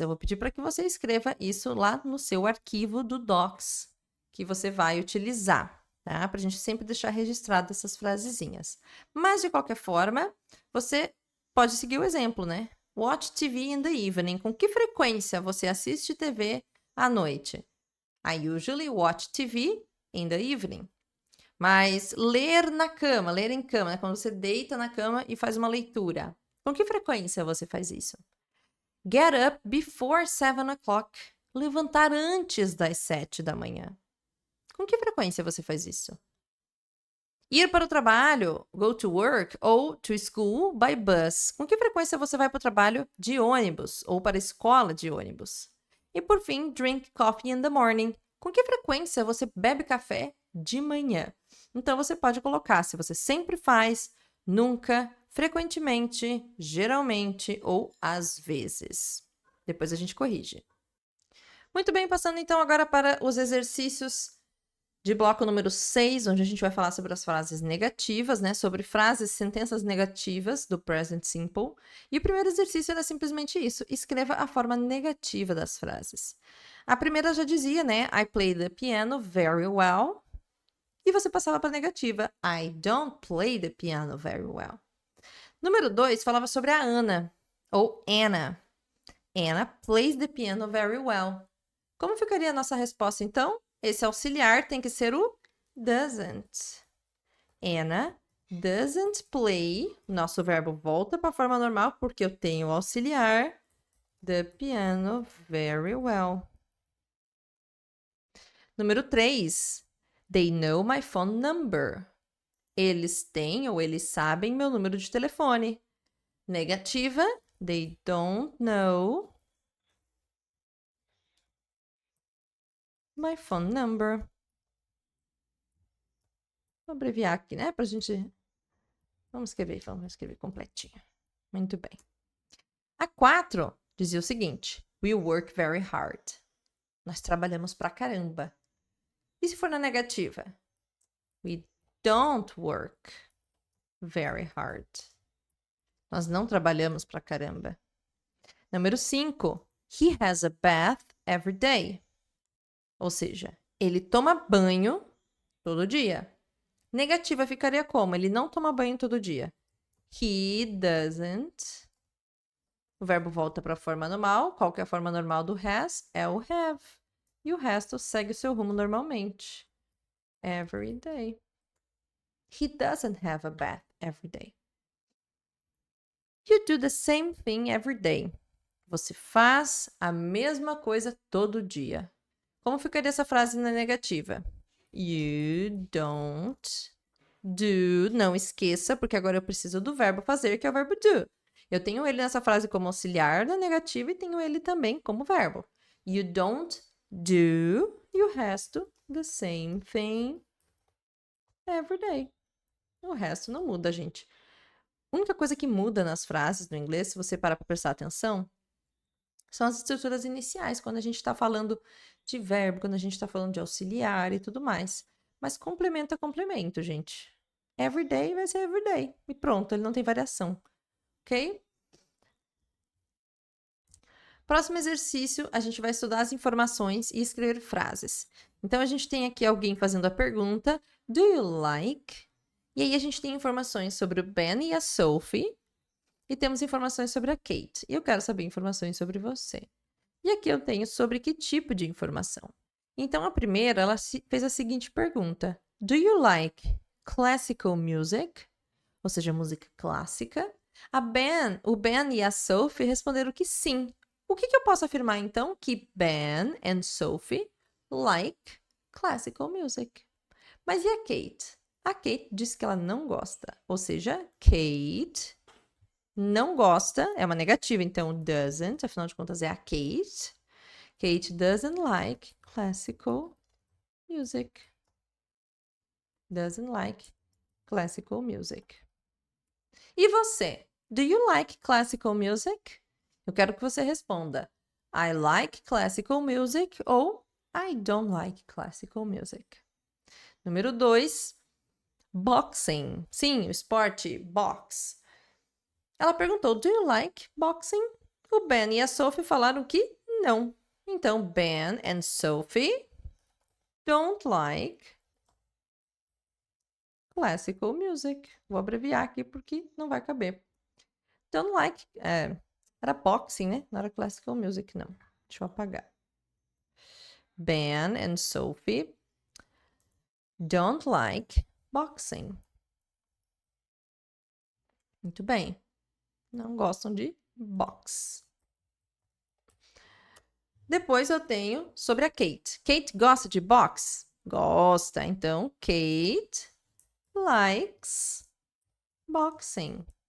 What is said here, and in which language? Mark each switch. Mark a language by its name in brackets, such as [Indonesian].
[Portuguese] Eu vou pedir para que você escreva isso lá no seu arquivo do Docs que você vai utilizar, tá? Para a gente sempre deixar registrado essas frasezinhas. Mas, de qualquer forma, você pode seguir o exemplo, né? [English] Watch TV in the evening. [Portuguese] Com que frequência você assiste TV à noite? [English] I usually watch TV in the evening. [Portuguese] Mas ler na cama, ler em cama, né? Quando você deita na cama e faz uma leitura. Com que frequência você faz isso? [English] Get up before 7 o'clock. [Portuguese] Levantar antes das 7 da manhã. Com que frequência você faz isso? Ir para o trabalho, [English] go to work, ou to school by bus. [Portuguese] Com que frequência você vai para o trabalho de ônibus ou para a escola de ônibus? E por fim, [English] drink coffee in the morning. [Portuguese] Com que frequência você bebe café de manhã? Então você pode colocar se você sempre faz, nunca, frequentemente, geralmente ou às vezes. Depois a gente corrige. Muito bem, passando então agora para os exercícios de bloco número 6, onde a gente vai falar sobre as frases negativas, né? Sobre frases, sentenças negativas do present simple. E o primeiro exercício era simplesmente isso. Escreva a forma negativa das frases. A primeira já dizia, né? [English] I play the piano very well. [Portuguese] E você passava para a negativa. [English] I don't play the piano very well. [Portuguese] Número 2 falava sobre a Ana, ou Anna. [English] Anna plays the piano very well. [Portuguese] Como ficaria a nossa resposta, então? Esse auxiliar tem que ser o doesn't. [English] Anna doesn't play. [Portuguese] Nosso verbo volta para a forma normal porque eu tenho o auxiliar [English] the piano very well. [Portuguese] Número 3. [English] They know my phone number. [Portuguese] Eles têm ou eles sabem meu número de telefone. Negativa. [English] They don't know my phone number. [Portuguese] Vou abreviar aqui, né? Pra gente... Vamos escrever completinho. Muito bem. A 4 dizia o seguinte. [English] We work very hard. [Portuguese] Nós trabalhamos pra caramba. E se for na negativa? [English] We don't work very hard. [Portuguese] Nós não trabalhamos pra caramba. Número 5. [English] He has a bath every day. [Portuguese] Ou seja, ele toma banho todo dia. Negativa ficaria como? Ele não toma banho todo dia. [English] He doesn't. [Portuguese] O verbo volta para a forma normal. Qual que é a forma normal do has? É o have. E o resto segue o seu rumo normalmente. [English] Every day. He doesn't have a bath every day. You do the same thing every day. [Portuguese] Você faz a mesma coisa todo dia. Como ficaria essa frase na negativa? [English] You don't [Portuguese] Do, não esqueça, porque agora eu preciso do verbo fazer, que é o verbo do. Eu tenho ele nessa frase como auxiliar da negativa e tenho ele também como verbo. [English] You don't do, [Portuguese] e o resto, [English] the same thing every day. [Portuguese] O resto não muda, gente. A única coisa que muda nas frases no inglês, se você parar para prestar atenção, são as estruturas iniciais, quando a gente está falando de verbo, quando a gente está falando de auxiliar e tudo mais. Mas complemento é complemento, gente. Everyday vai ser everyday. E pronto, ele não tem variação. Ok? Próximo exercício, a gente vai estudar as informações e escrever frases. Então, a gente tem aqui alguém fazendo a pergunta, [English] do you like? [Portuguese] E aí a gente tem informações sobre o Ben e a Sophie. E temos informações sobre a Kate. E eu quero saber informações sobre você. E aqui eu tenho sobre que tipo de informação. Então, a primeira, ela fez a seguinte pergunta. [English] Do you like classical music? [Portuguese] Ou seja, música clássica. O Ben e a Sophie responderam que sim. O que eu posso afirmar, então? Que [English] Ben and Sophie like classical music. [Portuguese] Mas e a Kate? A Kate disse que ela não gosta. Ou seja, Kate não gosta, é uma negativa, então doesn't, afinal de contas é a Kate. [English] Kate doesn't like classical music. Doesn't like classical music. [Portuguese] E você? [English] Do you like classical music? [Portuguese] Eu quero que você responda [English] I like classical music ou I don't like classical music. [Portuguese] Número 2, boxing. Sim, o esporte, box. Ela perguntou, [English] do you like boxing? [Portuguese] O Ben e a Sophie falaram que não. Então, [English] Ben and Sophie don't like classical music. [Portuguese] Vou abreviar aqui porque não vai caber. [English] Don't like, [Portuguese] era boxing, né? Não era classical music, não. Deixa eu apagar. [English] Ben and Sophie don't like boxing. [Portuguese] Muito bem. Não gostam de box. Depois eu tenho sobre a Kate. Kate gosta de box? Gosta. [English] Então, Kate likes boxing.